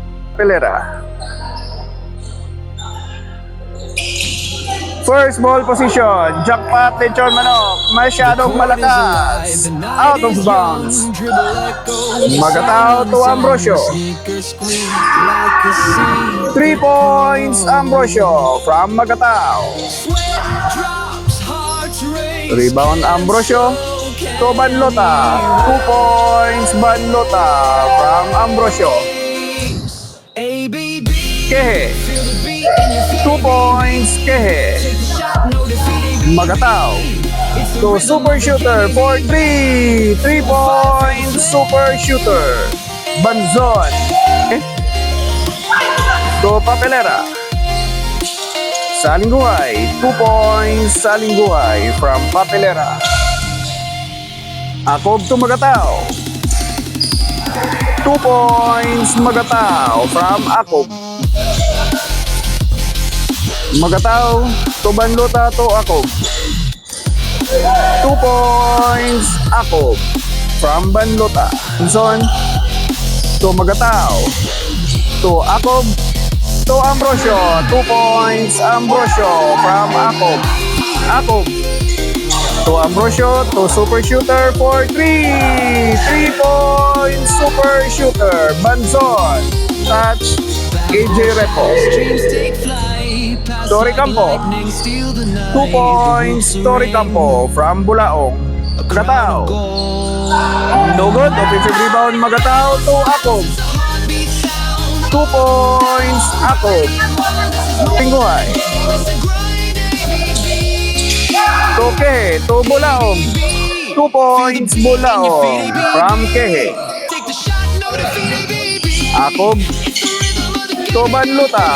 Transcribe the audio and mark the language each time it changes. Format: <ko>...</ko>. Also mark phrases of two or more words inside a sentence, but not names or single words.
<en>Pelera. First ball position,</en> <tl>jackpot lechon manok, masyadong malakas,</tl> <en>out of bounds. Magataw to Ambrosio. 3 points Ambrosio from Magataw. Rebound Ambrosio to Banlota. 2 points Banlota from Ambrosio. Kehe. 2 points Kehe. Magataw to super shooter for 3. 3 points super shooter. Banzon. To Papelera. Salingguhay. 2 points Salingguhay from Papelera. Akob to Magataw. 2 points Magataw from Akob. Magataw to Banlota to Akob. 2 points Akob from Banlota. Zone to Magataw to Akob to Ambrosio. 2 points Ambrosio from Akob. Akob to Ambrosio to super shooter for 3. 3 points super shooter. Banzon. Touch AJ Repo. Tori Campo. 2 points Tori Campo from Bulaong. Magataw. No good. Offensive rebound Magataw to Akob. 2 points Akob. Tingguhay. To Kehe. To Bulaong. 2 points Bulaong from Kehe. Akob to Banlota.</en>